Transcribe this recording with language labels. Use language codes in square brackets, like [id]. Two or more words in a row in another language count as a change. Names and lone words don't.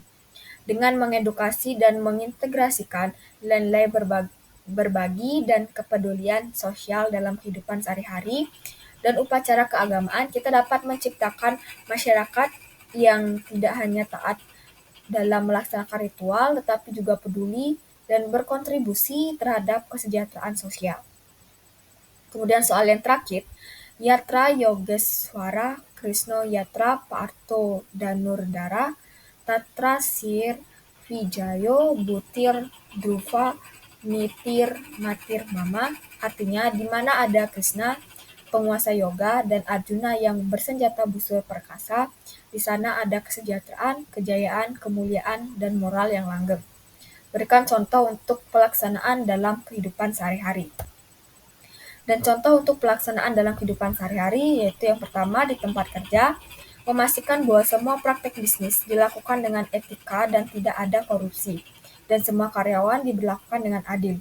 [id] Dengan mengedukasi dan mengintegrasikan nilai-nilai berbagi dan kepedulian sosial dalam kehidupan sehari-hari dan upacara keagamaan, kita dapat menciptakan masyarakat yang tidak hanya taat dalam melaksanakan ritual, tetapi juga peduli dan berkontribusi terhadap kesejahteraan sosial. Kemudian soal yang terakhir, [sa] Yatra Yogeswara Krishna Yatra Parto Danurdara Tatra Sir Vijayo Butir Dhruva Nitir Matir Mama, [id] artinya di mana ada Krishna, penguasa yoga, dan Arjuna yang bersenjata busur perkasa, di sana ada kesejahteraan, kejayaan, kemuliaan, dan moral yang langgeng. Berikan contoh untuk pelaksanaan dalam kehidupan sehari-hari. Dan contoh untuk pelaksanaan dalam kehidupan sehari-hari yaitu yang pertama di tempat kerja, memastikan bahwa semua praktek bisnis dilakukan dengan etika dan tidak ada korupsi, dan semua karyawan diberlakukan dengan adil.